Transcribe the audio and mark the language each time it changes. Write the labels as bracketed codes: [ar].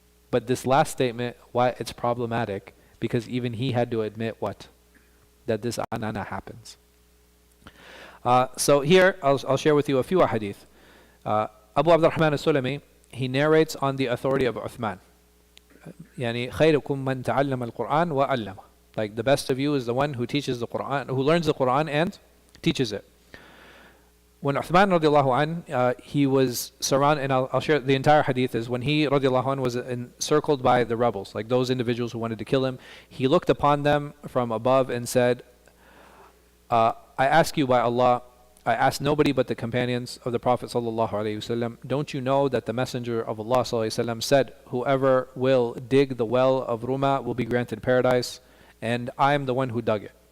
[en] But this last statement, why it's problematic, because even he had to admit what? That this anana happens. So here, I'll share with you a few hadith. Abu Abdurrahman al-Sulami, he narrates on the authority of Uthman. [ar] يعني خيركم من تعلم القرآن وعلمه. [en] Like the best of you is the one who teaches the Quran, who learns the Quran and teaches it. When Uthman radiallahu anh, he was surrounded, and I'll share the entire hadith, is when he radiallahu anh was encircled by the rebels, like those individuals who wanted to kill him, he looked upon them from above and said, I ask you by Allah, I ask nobody but the companions of the Prophet sallallahu alaihi wasallam, don't you know that the Messenger of Allah sallallahu alaihi wasallam said, whoever will dig the well of Ruma will be granted paradise, and I am the one who dug it.